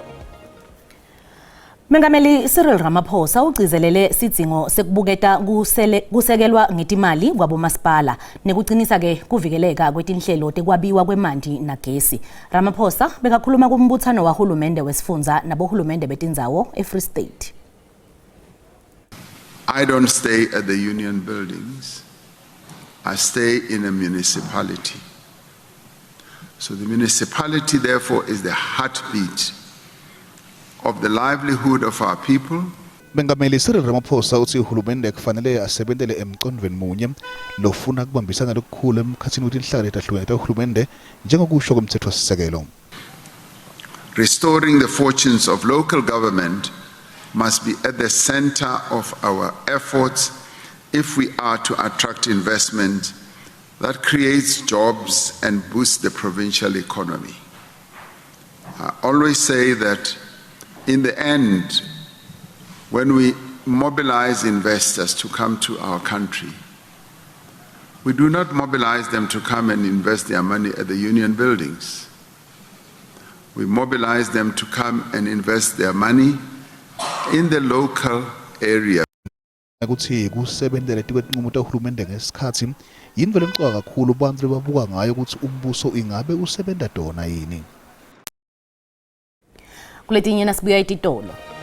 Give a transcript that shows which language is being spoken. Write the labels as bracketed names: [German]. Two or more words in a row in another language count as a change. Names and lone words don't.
[Swati] Mengameli Cyril Ramaphosa ugcizelele sidzingo sekubuketa kusekelwa ngetimali kwabomasipala nekucinisa ke kuvikeleka kwetinhlelo tekwabiwa kwemanti nagesi. Ramaphosa bekakhuluma kumbuthano wahulumende wesifundza nabohulumende betindzawo eFree State. [English] I don't stay at the union buildings. I stay in a municipality. So the municipality therefore is the heartbeat of the livelihood of our people. [Swati] Mengameli Cyril Ramaphosa uthi uhulumende kufanele asebentele emqondweni munye lofuna kubambisana lokukhulu emkhathini wetinhlaka letahlukene tahulumende njengokusho komthethosisekelo. [English] Restoring the fortunes of local government must be at the center of our efforts if we are to attract investment that creates jobs and boosts the provincial economy. I always say that in the end, when we mobilize investors to come to our country, we do not mobilize them to come and invest their money at the union buildings. We mobilize them to come and invest their money in the local area. [Swati] Ukuthi kusebenzele tikwetinqumo tahulumende ngesikhathi yinto lemcoka kakhulu abantu babuka ngayo ukuthi umbuso ingabe usebenta dona yini. Kuletinye nasibuya ititolo.